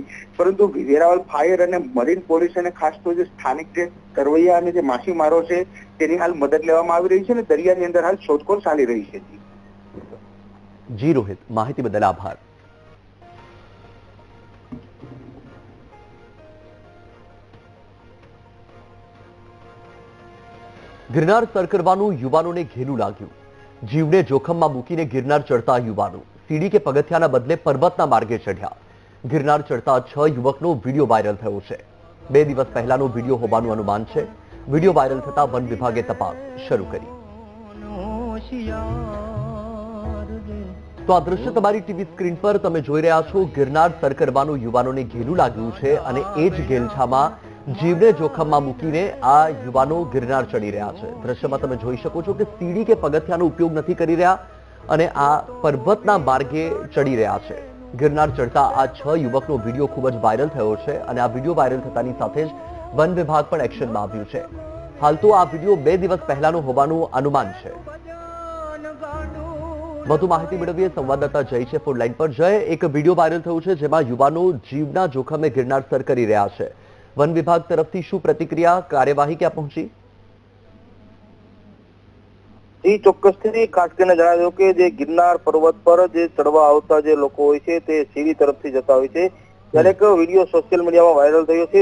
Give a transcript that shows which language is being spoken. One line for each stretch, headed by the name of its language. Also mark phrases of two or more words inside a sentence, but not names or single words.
Gujarati: પરંતુ વેરાવળ ફાયર અને મરીન પોલીસ અને ખાસ તો જે સ્થાનિક જે તરવૈયા અને જે માછીમારો છે તેની હાલ મદદ લેવામાં આવી રહી છે અને દરિયાની અંદર હાલ શોધખોળ ચાલી રહી છે। જી રોહિત, માહિતી બદલ આભાર। ગિરનાર સર કરવાનું યુવાનોને ઘેલું લાગ્યું। જીવને જોખમમાં મૂકીને ગિરનાર ચઢતા યુવાનો સીડી કે પગથિયાના બદલે પર્વતના માર્ગે ચઢ્યા। ગિરનાર ચઢતા 6 યુવકનો વીડિયો વાયરલ થયો છે। 2 દિવસ પહેલાનો વીડિયો હોવાનું અનુમાન છે। વીડિયો વાયરલ થતા વન વિભાગે તપાસ શરૂ કરી। તો આ દૃશ્ય તમારી ટીવી સ્ક્રીન પર તમે જોઈ રહ્યા છો। ગિરનાર સર કરવાનું યુવાનોને ઘેલું લાગ્યું છે અને એ જ ઘેલછામાં જીવને જોખમમાં મૂકીને આ યુવાનો ગિરનાર ચઢી રહ્યા છે। દૃશ્યમાં તમે જોઈ શકો છો કે સીડી કે પગથિયાનો ઉપયોગ નથી કરી રહ્યા અને આ પર્વતના માર્ગે ચઢી રહ્યા છે। ગિરનાર ચઢતા આ 6 યુવકનો વીડિયો ખૂબ જ વાયરલ થયો છે અને આ વીડિયો વાયરલ થતાની સાથે જ વન વિભાગ પણ એક્શનમાં આવ્યું છે। હાલ તો આ વીડિયો 2 દિવસ પહેલાનો હોવાનું અનુમાન છે। વધુ માહિતી મેળવીએ સંવાદદાતા જય છે ફોન લાઈન પર। જય, એક વીડિયો વાયરલ થયો છે જેમાં યુવાનો જીવના જોખમે गिरनार સર કરી રહ્યા છે। વન વિભાગ તરફથી શું પ્રતિક્રિયા, કાર્યવાહી ક્યાં પહોંચી? जी ચોક્કસથી ખાસ કરીને જણાવ્યું કે જે ગિરનાર પર્વત પર જે ચડવા આવતા જે લોકો હોય છે તે સીડી તરફથી જતા હોય છે, ત્યારે એક વિડીયો સોશિયલ મીડિયામાં વાયરલ થયો છે।